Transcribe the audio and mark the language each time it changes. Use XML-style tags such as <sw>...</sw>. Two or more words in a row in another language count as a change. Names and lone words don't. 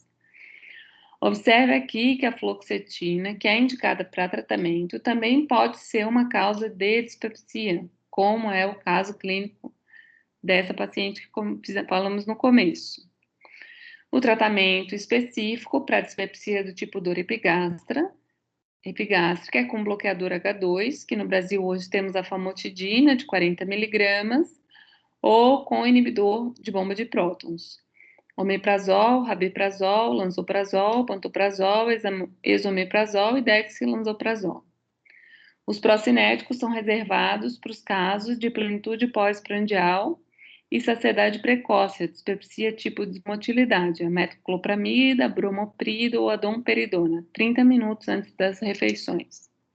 <pt>Observe aqui que a fluoxetina, que é indicada para tratamento, também pode ser uma causa de dispepsia, como é o caso clínico dessa paciente que falamos no começo. O tratamento específico para dispepsia do tipo dor epigástrica é com bloqueador H2, que no Brasil hoje temos a famotidina de 40 miligramas, ou com inibidor de bomba de prótons. Omeprazol, rabeprazol, lansoprazol, pantoprazol, esomeprazol e dexlansoprazol. Os procinéticos são reservados para os casos de plenitude pós-prandial e saciedade precoce, a dispepsia tipo de motilidade, a metoclopramida, bromoprida ou a domperidona, 30 minutos antes das refeições.</pt>